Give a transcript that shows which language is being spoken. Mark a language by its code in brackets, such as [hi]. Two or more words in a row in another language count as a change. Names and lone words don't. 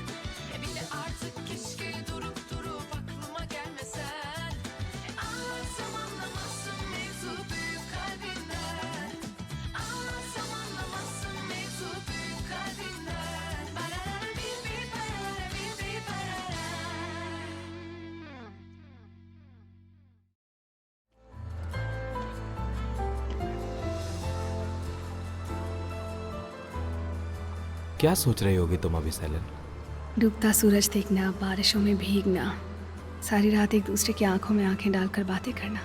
[tr] Bir de artık keşke durup aklıma gelmesen. Anlatsam anlamazsın mevzu büyük kalbinden. Anlatsam anlamazsın mevzu büyük kalbinden. Barara bir barara bir barara. [hi] क्या सोच रही होगी तुम अभी सैलन? डूबता सूरज देखना, बारिशों में भीगना, सारी रात एक दूसरे की आंखों में आंखें डालकर बातें करना।